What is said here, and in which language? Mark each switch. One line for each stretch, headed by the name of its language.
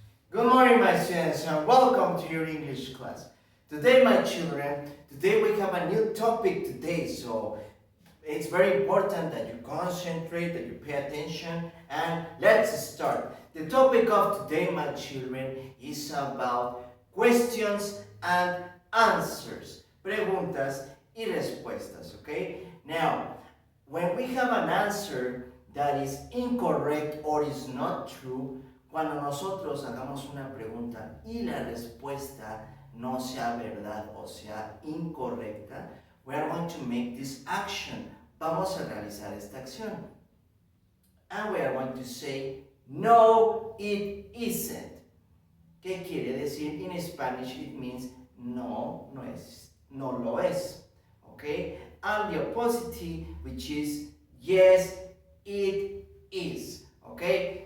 English: Good morning, my students, and welcome to your English class. Today, my children, we have a new topic today, so it's very important that you concentrate, that you pay attention, and let's start. The topic of today, my children, is about questions and answers.
Spanish: Preguntas y respuestas, okay?
English: Now, when we have an answer that is incorrect or is not true,
Spanish: cuando nosotros hagamos una pregunta y la respuesta no sea verdad o sea incorrecta,
English: we are going to make this action.
Spanish: Vamos a realizar esta acción.
English: And we are going to say, no, it isn't.
Spanish: ¿Qué quiere decir?
English: In Spanish it means
Spanish: no, no es, no lo es.
English: Okay? And the opposite, which is yes, it is. Okay?